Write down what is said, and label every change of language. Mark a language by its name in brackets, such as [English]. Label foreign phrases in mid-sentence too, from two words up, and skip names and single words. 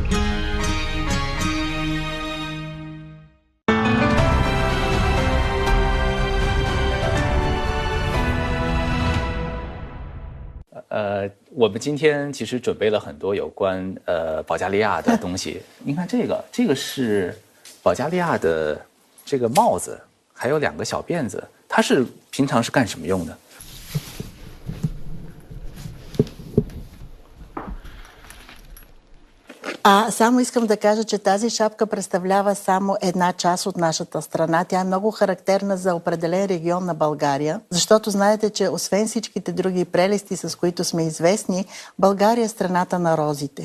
[Chinese] 我们今天其实准备了很多有关保加利亚的东西。您看这个是保加利亚的这个帽子，还有2个小辫子，它是平常是干什么用的？ [Bulgarian] Само искам да кажа, че тази шапка представлява само една част от нашата страна. Тя е много характерна за определен регион на България, защото знаете, че освен всичките други прелести, с които сме известни, България е страната на розите.